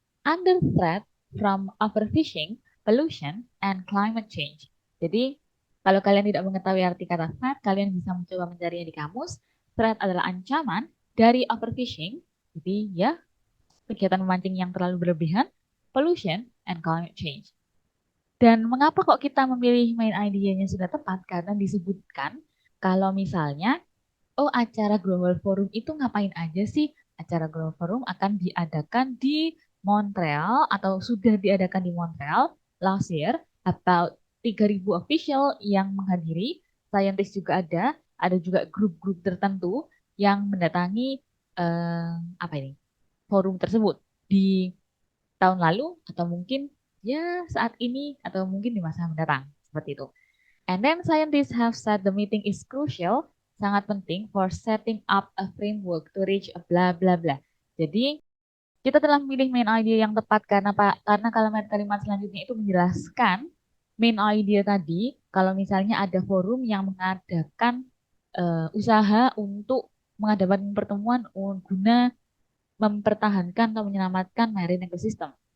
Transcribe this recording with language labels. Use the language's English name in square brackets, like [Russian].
[English] Under threat from overfishing, pollution, and climate change. [Indonesian] Jadi kalau kalian tidak mengetahui arti kata threat, kalian bisa mencoba mencarinya di kamus. Threat adalah ancaman dari overfishing. Jadi ya, kegiatan memancing yang terlalu berlebihan, [English] pollution, and climate change. [Indonesian] Dan mengapa kok kita memilih main idea-nya sudah tepat? Karena disebutkan kalau misalnya, oh acara Global Forum itu ngapain aja sih? Acara Global Forum akan diadakan di Montreal atau sudah diadakan di Montreal last year. About 3.000 official yang menghadiri, scientist juga ada juga grup-grup tertentu yang mendatangi apa ini? Forum tersebut di tahun lalu atau mungkin ya saat ini atau mungkin di masa mendatang seperti itu. [English] And then scientists have said the meeting is crucial, [Indonesian] sangat penting [English] for setting up a framework to reach a bla bla bla. [Indonesian] Jadi kita telah memilih main idea yang tepat karena kalimat-kalimat selanjutnya itu menjelaskan main idea tadi kalau misalnya ada forum yang mengadakan usaha untuk mengadakan pertemuan guna mempertahankan atau menyelamatkan marine ecosystem.